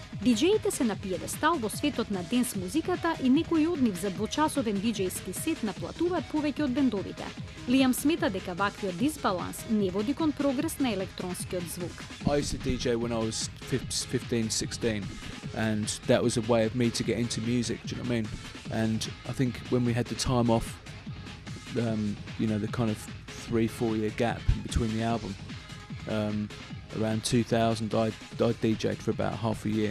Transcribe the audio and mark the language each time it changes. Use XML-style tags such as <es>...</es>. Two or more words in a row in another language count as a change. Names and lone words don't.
<mk>Диџеите се на пиедестал во светот на денс музиката и некои од нив за двочасовен диџејски сет наплатуваат повеќе од бендовите. Лиам смета дека ваквиот дисбаланс не води кон прогрес на електронскиот звук.</mk> <en>I used to DJ when I was 15, 16, and that was a way of me to get into music, do you know what I mean? And I think when we had the time off, you know, the kind of 3-4 year gap in between the album, around 2000 I DJ'd for about half a year.</en>